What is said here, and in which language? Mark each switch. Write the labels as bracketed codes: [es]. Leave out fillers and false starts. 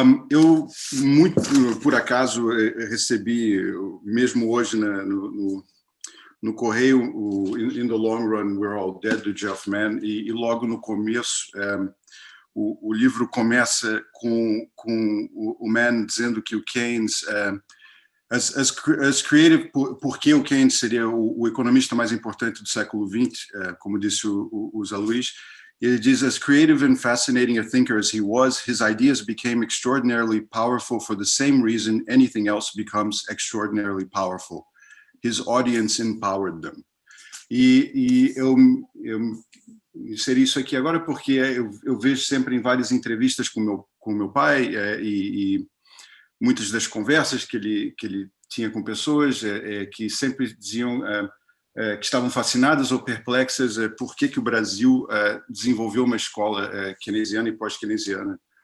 [pt] Eu, muito por acaso, recebi, mesmo hoje no correio, o In the Long Run, We're All Dead, do Jeff Mann, e logo no começo o livro começa com o Mann dizendo que o Keynes... [en] As creative, [pt] porque o Keynes seria o economista mais importante do século XX, como disse o Zé Luiz, ele diz, [en] as creative and fascinating a thinker as he was, his ideas became extraordinarily powerful for the same reason anything else becomes extraordinarily powerful. His audience empowered them. [pt] E eu inseri isso aqui agora porque eu vejo sempre em várias entrevistas com meu pai e muitas das conversas que ele tinha com pessoas que sempre diziam que estavam fascinadas ou perplexas por que o Brasil desenvolveu uma escola keynesiana e pós-keynesiana